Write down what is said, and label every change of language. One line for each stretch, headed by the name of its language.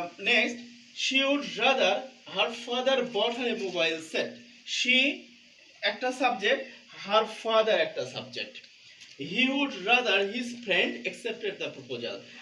English: Next, she would rather her father bought her a mobile set.
Bangla: She একটা subject, her father একটা subject.
English: he would rather his friend accepted the proposal.